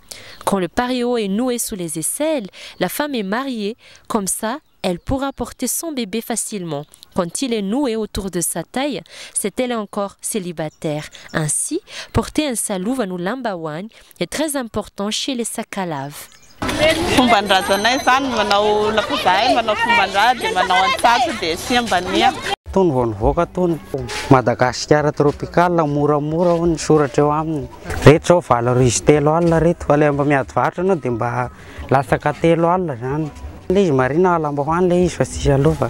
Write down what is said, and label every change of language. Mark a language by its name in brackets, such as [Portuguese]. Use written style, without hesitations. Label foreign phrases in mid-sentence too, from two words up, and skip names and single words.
[French] Quand le paréo est noué sous les aisselles, la femme est mariée, comme ça, elle pourra porter son bébé facilement. Quand il est noué autour de sa taille, c'est elle encore célibataire. Ainsi, porter un salouve ou lambawan est très important chez les Sakalaves. [Malagasy] Fomban-drazanay zany manao lakozahay manao fomban-draza dia manao antsatso dia siambania. Tony vao nivoaka tony Madagasikara tropical moramora ho ny soratra eo aminy rehetra zao 7 alina reto fa le mba miady varatra anao dia mba lasaka 3 alina zany le izy marina lambahoany le izy fa tsy salova